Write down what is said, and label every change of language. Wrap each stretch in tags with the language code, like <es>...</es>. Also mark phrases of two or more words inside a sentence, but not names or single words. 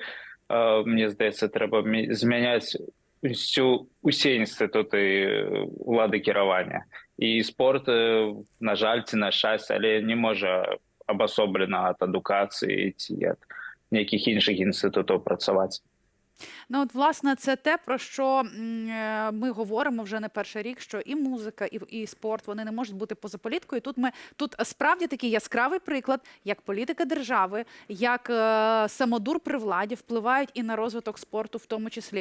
<be>Мне здаецца, трэба змяняць усе інстытуты улады кіравання. І спорт, на жаль, ці на шчасце, але не можа абасоблена ад адукацыі ці ад нейкіх іншых інстытутаў працаваць.</be> <uk>Ну, от, власне, це те, про що ми говоримо вже не перший рік, що і музика, і спорт, вони не можуть бути поза політикою. Тут справді такий яскравий приклад, як політика держави, як самодур при владі впливають і на розвиток спорту в тому числі.</uk>